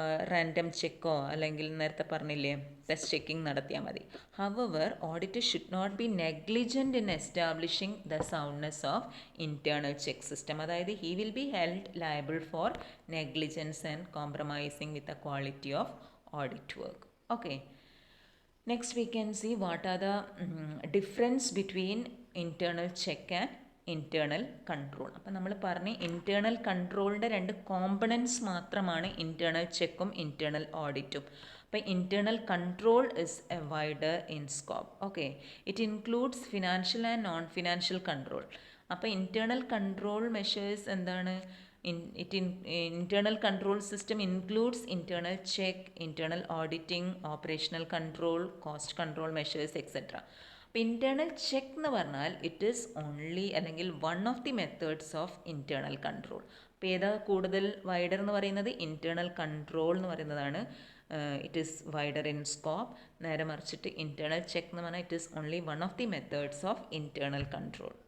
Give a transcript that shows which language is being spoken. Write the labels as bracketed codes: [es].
[ml] Random ചെക്കോ അല്ലെങ്കിൽ നേരത്തെ പറഞ്ഞില്ലേ ടെസ്റ്റ് ചെക്കിംഗ് നടത്തിയാൽ മതി. [en] Our auditor should not be negligent in establishing the soundness of internal check system. അതായത് he will be held liable for negligence and compromising with the quality of audit work. Okay, Next we can see what are the difference between internal check and internal control. [ml] അപ്പോൾ നമ്മൾ പറഞ്ഞ് internal കൺട്രോളിൻ്റെ രണ്ട് components മാത്രമാണ് internal ചെക്കും internal ഓഡിറ്റും. [en] അപ്പോൾ internal control is a wider in scope. Okay, it includes financial and non financial control. [ml] അപ്പോൾ internal control measures എന്താണ്? [en] Internal control system includes internal check, internal auditing, operational control, cost control measures, etc. അപ്പോൾ internal check [ml] എന്ന് പറഞ്ഞാൽ [en] It is only അല്ലെങ്കിൽ one of the methods of internal control. [ml] അപ്പോൾ ഏതാ കൂടുതൽ wider എന്ന് പറയുന്നത്? ഇൻറ്റേർണൽ കൺട്രോൾ എന്ന് പറയുന്നതാണ് [en] It is wider in scope. [ml] നേരെ മറിച്ചിട്ട് [en] internal check [ml] എന്ന് പറഞ്ഞാൽ [en] It is only one of the methods of internal control.